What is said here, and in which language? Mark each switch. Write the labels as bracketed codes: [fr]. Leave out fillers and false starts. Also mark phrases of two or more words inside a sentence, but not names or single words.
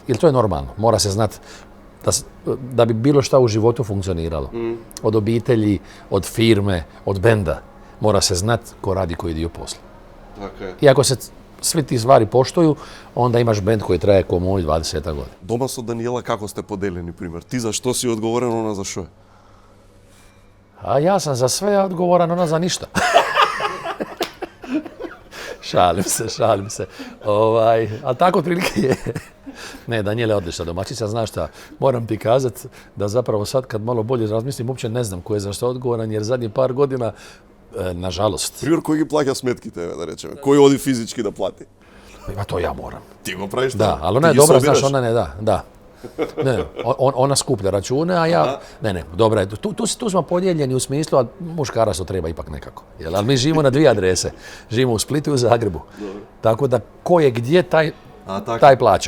[hr] Jer to je normalno. Mora se znati da bi bilo šta u životu funkcioniralo. Od obitelji, od firme, od benda. Mora se znati ko radi koji dio posla. I ako se svi ti stvari poštuju, onda imaš bend koji traje ko moj 20 godina. [mk] Дома со Даниела како сте поделени, пример? Ти за што си одговорен, она за што е? [hr] A ja sam za sve odgovoran, ona za ništa. Šalim se. Ali tako otprilike je. Ne, Danijela je odlična domaćica, znaš šta, moram ti kazati da zapravo sad kad malo bolje razmislim, uopće ne znam ko je za što odgovoran, jer zadnjih par godina, nažalost... [mk] Пример, кој ги плаќа сметките, да речеме? Кој оди физички да плати? [hr] Pa to ja moram. [mk] Ти го правиш тоа? [hr] Da, ali ona je dobra, znaš, ona ne da, da. Ne, ona skuplja račune, a ja... Ne, dobra je. Tu smo podijeljeni u smislu, a muškarac to treba ipak nekako. Ali mi živimo na 2 adrese. Živimo u Splitu i u Zagrebu. Tako da ko je gdje, taj plaća.